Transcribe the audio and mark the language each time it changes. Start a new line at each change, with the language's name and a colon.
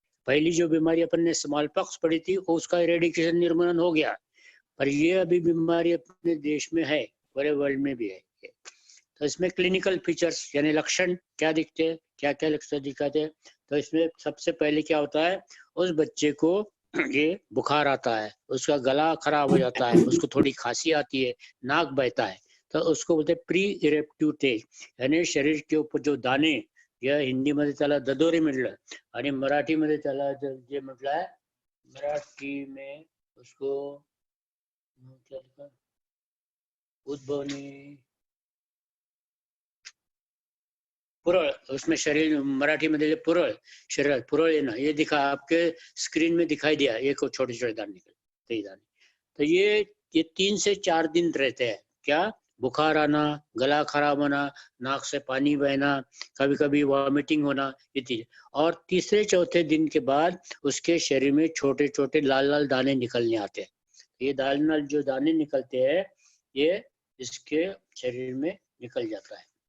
Hindi: पहली जो बीमारी अपन ने स्मॉल पॉक्स पड़ी थी उसका इरेडिकेशन निर्मूलन हो गया, पर ये अभी बीमारी अपने देश में है, पूरे वर्ल्ड में भी है. तो इसमें क्लिनिकल फीचर्स यानी लक्षण क्या दिखते हैं, क्या क्या लक्षण दिखाते हैं? तो इसमें सबसे पहले क्या होता है, उस बच्चे को ये बुखार आता है, उसका गला खराब हो जाता है, उसको थोड़ी खांसी आती है, नाक बहता है. तो उसको बोलते हैं प्री इरेप्टिव्ह स्टेज, यानी शरीर के ऊपर जो दाणे,
Marathi: या हिंदी मध्ये त्याला ददोरे म्हटलं आणि मराठी मध्ये त्याला जे म्हटलं आहे,
Hindi: मराठी में उसको क्या लिखा, उद्भवनी पुरळ, उसमें शरीर
Marathi: मराठी मध्ये पुरळ, शरीर पुरळ येणं,
Hindi: ये दिखा आपके स्क्रीन में दिखाई दिया. ये को छोटे छोटे दाने निकलते दाने. तो ये 3 से 4 दिन रहते हैं. क्या? बुखार आना, गला खराब होना, नाक से पानी बहना, कभी कभी वॉमिटिंग होना, ये चीज. और तीसरे चौथे दिन के बाद उसके शरीर में छोटे छोटे लाल लाल दाने निकलने आते हैं. ये लाल जो दाने निकलते हैं ये इसके शरीर में निकल जाता है.